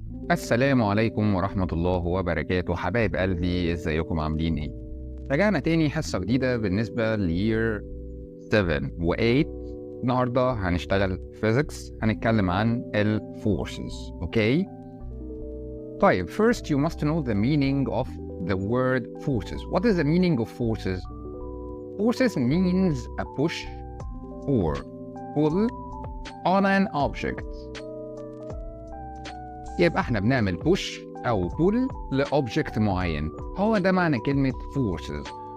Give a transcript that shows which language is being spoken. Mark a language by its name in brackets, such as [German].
[Arabic] السلام عليكم ورحمة الله وبركاته. حبايب قلبي، ازيكم عاملين ايه؟ رجعنا تاني حصة جديدة بالنسبة لير 7 و 8. النهاردة هنشتغل physics، هنتكلم عن ال forces. اوكي؟ طيب [English] first you must know the meaning of the word forces. What is the meaning of forces? Forces means a push or pull on an object. [Arabic] يبقى احنا بنعمل push أو pull لأوبجكت معين، هو ده معنى كلمة forces.